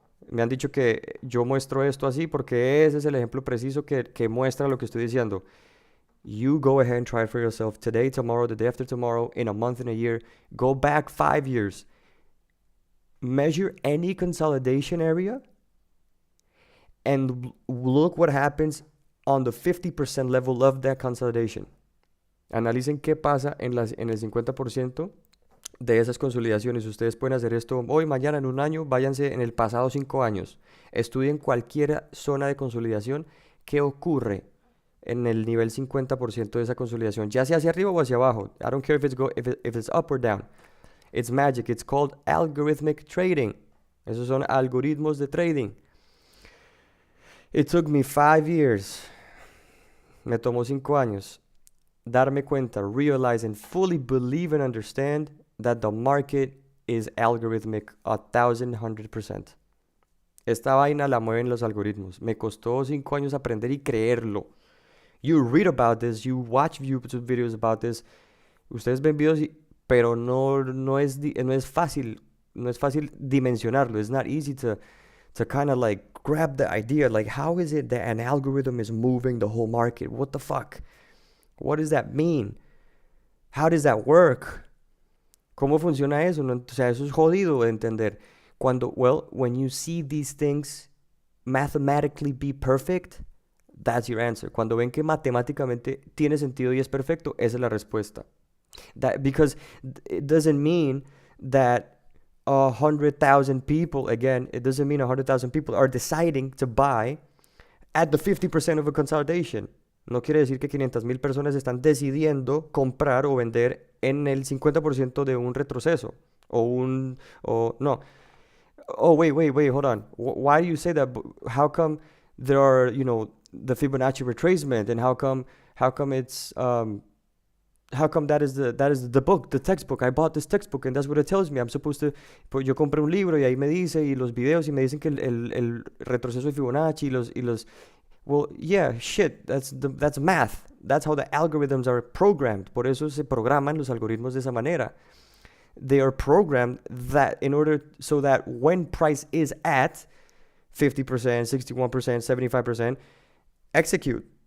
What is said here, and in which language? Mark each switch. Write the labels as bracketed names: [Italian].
[Spanish] Me han dicho que yo muestro esto así porque ese es el ejemplo preciso que muestra lo que estoy diciendo. [English] You go ahead and try it for yourself today, tomorrow, the day after tomorrow, in a month, in a year. Go back 5 years. Measure any consolidation area and look what happens on the 50% level of that consolidation. [Spanish] Analicen qué pasa en el 50% de esas consolidaciones. Ustedes pueden hacer esto hoy, mañana, en un año. Váyanse en el pasado 5 años. Estudien cualquier zona de consolidación. ¿Qué ocurre en el nivel 50% de esa consolidación? Ya sea hacia arriba o hacia abajo. [English] I don't care if it's up or down. It's magic. It's called algorithmic trading. [Spanish] Esos son algoritmos de trading. [English] It took me 5 years. [Spanish] Me tomó 5 años. Darme cuenta, [English] realize and fully believe and understand that the market is algorithmic 1,100%. [Spanish] Esta vaina la mueven los algoritmos. Me costó 5 años aprender y creerlo. [English] You read about this, you watch YouTube videos about this. [Spanish] Ustedes ven videos, pero no es fácil dimensionarlo. [English] It's not easy to kind of like grab the idea. Like, how is it that an algorithm is moving the whole market? What the fuck? What does that mean? How does that work? [Spanish] ¿Cómo funciona eso? O sea, eso es jodido de entender. [English] When you see these things mathematically be perfect, that's your answer. [Spanish] Cuando ven que matemáticamente tiene sentido y es perfecto, esa es la respuesta. [English] Because it doesn't mean that 100,000 people, again, it doesn't mean 100,000 people are deciding to buy at the 50% of a consolidation. [Spanish] No quiere decir que 500,000 personas están decidiendo comprar o vender en el 50% de un retroceso. No. [English] Oh, wait, hold on. Why do you say that? How come there are, the Fibonacci retracement, and how come it's how come that is the book, the textbook. I bought this textbook and that's what it tells me. I'm supposed to, [Spanish] pues yo compré un libro y ahí me dice, y los videos y me dicen que el retroceso de Fibonacci y los [English] well, yeah, shit, that's math. That's how the algorithms are programmed. [Spanish] Por eso se programan los algoritmos de esa manera. [English] They are programmed that in order so that when price is at 50%, 61%, 75%, execute.